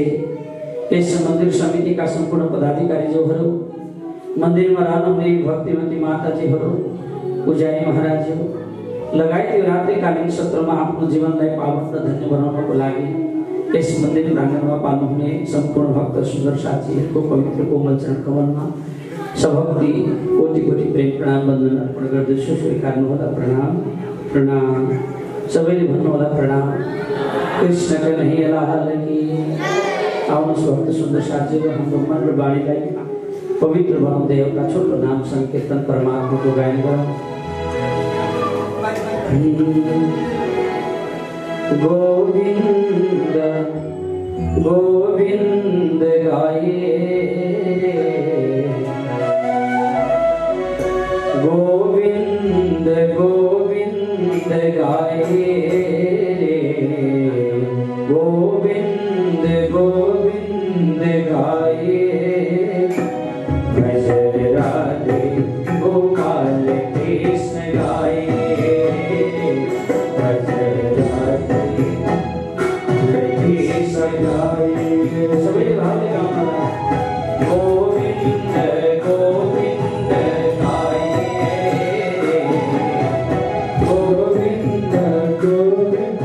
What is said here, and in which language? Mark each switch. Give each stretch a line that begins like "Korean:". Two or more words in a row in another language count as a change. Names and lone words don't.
Nepali: यस मन्दिर समितिका सम्पूर्ण पदाधिकारीज्यूहरू, मन्दिरमा रहनुहुने भक्तिमती माताजीहरू, पूजारी महाराजज्यू लगायत यो रात्रिकालीन सत्रमा आफ्नो जीवनलाई पावन र धन्य बनाउनको लागि यस मन्दिर प्राङ्गणमा पाल्नुहुने सम्पूर्ण भक्त सुन्दर साथीहरूको पवित्र कोमल चरण कमलमा सभक्ति कोटि कोटि प्रेम प्रणाम वन्दन अर्पण गर्दछु। स्वीकार्नुहोला प्रणाम प्रणाम, सबैले भन्नुहोला प्रणाम।
Hindi: कृष्ण कन्हैया लाल की।
Nepali: आउनुहोस् भक्त सुन्दर साथीहरू, हाम्रो मन र वाणीलाई पवित्र बनाउँदै एउटा छोटो नाम संकीर्तन परमात्माको गायन गरौँ।
Hindi: गोविंद गोविंद गाये, गोविंद गोविंद गाये, गोविंद गोविंद गाये, भज राधे गोपाल कृष्ण गाये, सभी भाव में गाना। गोविंद गोविंद गाये, गोविंद गोविंद